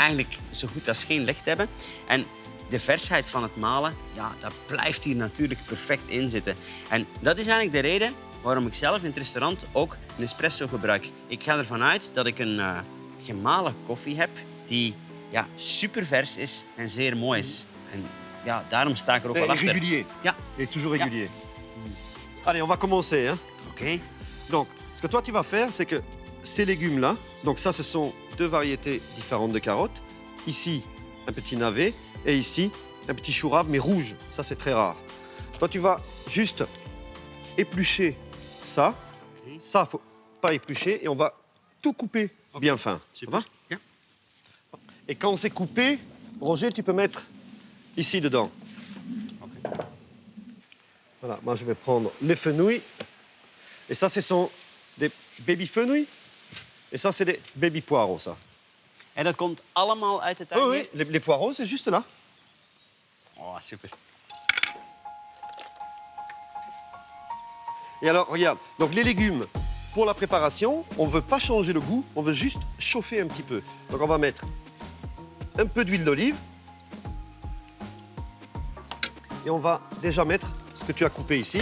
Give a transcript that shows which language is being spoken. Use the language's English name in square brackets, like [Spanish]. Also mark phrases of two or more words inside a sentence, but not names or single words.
[Dutch] eigenlijk zo goed als geen licht hebben. En de versheid van het malen, ja, dat blijft hier natuurlijk perfect in zitten. En dat is eigenlijk de reden waarom ik zelf in het restaurant ook een espresso gebruik. Ik ga ervan uit dat ik een gemalen koffie heb die ja, super vers is en zeer mooi is. En ja, daarom sta ik er ook wel [French] Et [Dutch] achter. [French] régulier. [Dutch] Ja, [French] Et toujours régulier. Allez, on va commencer. Hein. [Dutch] oké. [French] Donc, ce que toi, tu vas faire, c'est que ces légumes-là, donc ça, ce sont deux variétés différentes de carottes. Ici, un petit navet. Et ici, un petit chou rave, mais rouge. Ça, c'est très rare. Toi, tu vas juste éplucher ça. [Dutch] Oké. [French] Ça, faut pas éplucher. Et on va tout couper bien fin. Ça va? [Dutch] Ja. [French] Et quand c'est coupé, Roger, tu peux mettre ici dedans. [Dutch] Oké. [French] Voilà, moi je vais prendre les fenouils. Et ça, ce sont des baby fenouils. Et ça, c'est des baby poireaux, ça. [Dutch] En dat komt allemaal uit de tuin [French] Oui, [Dutch] hier? [French] oui, les poireaux, c'est juste là. Oh, super. Et alors, regarde, donc les légumes, pour la préparation, on ne veut pas changer le goût, on veut juste chauffer un petit peu. Donc on va mettre un peu d'huile d'olive. Et on va déjà mettre ce que tu as coupé ici.